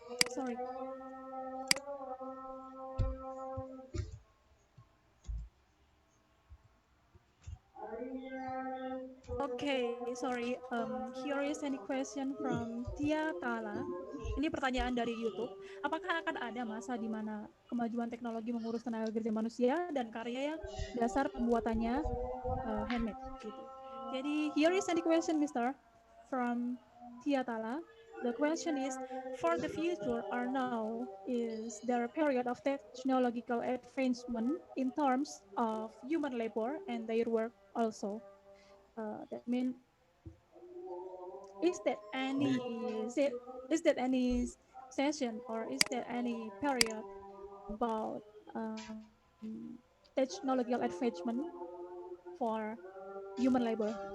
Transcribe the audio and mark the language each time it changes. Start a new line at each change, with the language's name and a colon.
English: Sorry. Okay, sorry. Here is any question from Tia Kala.
Indonesian: Ini pertanyaan dari YouTube. Apakah akan ada masa di mana kemajuan teknologi mengurus tenaga kerja manusia dan karya yang dasar pembuatannya handmade gitu.
English: Jadi here is any question, Mister, from Tia Tala. The question is, for the future or now, is there a period of technological advancement in terms of human labor and their work also? That means, is that any session or is there any period about technological advancement for human labor?